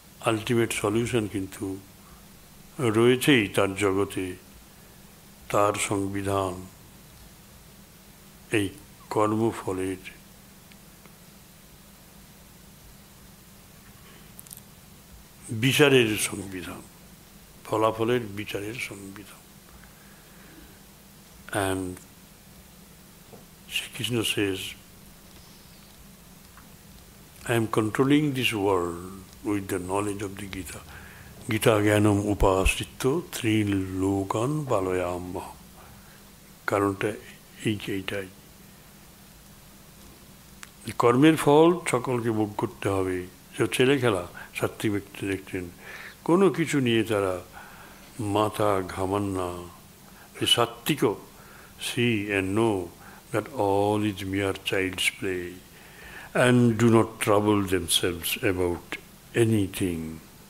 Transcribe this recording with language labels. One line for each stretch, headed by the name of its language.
Bangla: Ultimate solution কিন্তু রয়েছেই তার জগতে, তার সংবিধান, এই কর্মফলের বিচারের সংবিধান, ফলাফলের বিচারের সংবিধান।
English: And Sri Krishna says, I am controlling this world with the knowledge of the Gita.
Sanskrit: Gita Gyanam Upasritto Trilokan Palayam.
Bangla: কারণটা এইটাই, কর্মের ফল সকলকে ভোগ করতে হবে। সে ছেলে খেলা সাত্ত্বিক ব্যক্তি দেখছেন, কোনো কিছু নিয়ে তারা মাথা ঘামান না।
English: সাত্ত্বিকও see and know that all is mere child's play, and do not trouble themselves about anything.